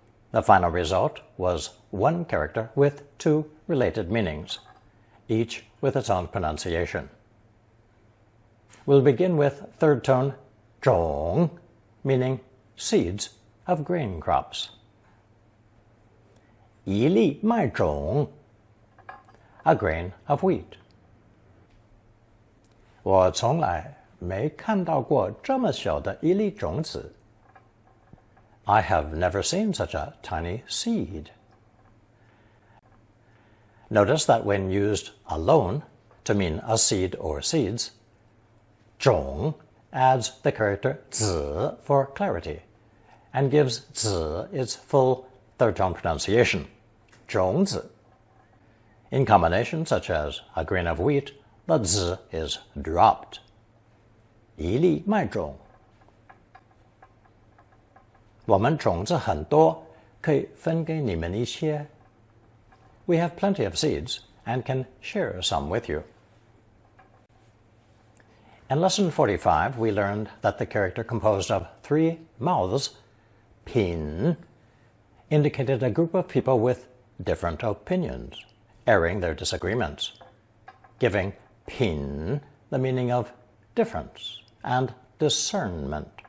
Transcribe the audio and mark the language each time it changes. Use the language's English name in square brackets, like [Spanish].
[English] The final result was 1 character with 2 related meanings, each with its own pronunciation. We'll begin with third tone zhong, meaning seeds of grain crops. [Chinese] 一粒麦种, [English] a grain of wheat. [Chinese] 我从来没看到过这么小的一粒种子. [English] I have never seen such a tiny seed. Notice that when used alone to mean a seed or seeds, 种 adds the character zi for clarity and gives zi its full third tone pronunciation, 种子. In combinations such as a grain of wheat, the zi is dropped. [Chinese] 一粒麦种. 我们种子很多，可以分给你们一些. [English] We have plenty of seeds and can share some with you. In lesson 45, we learned that the character composed of 3 mouths, pin, indicated a group of people with different opinions, airing their disagreements, giving pin the meaning of difference and discernment.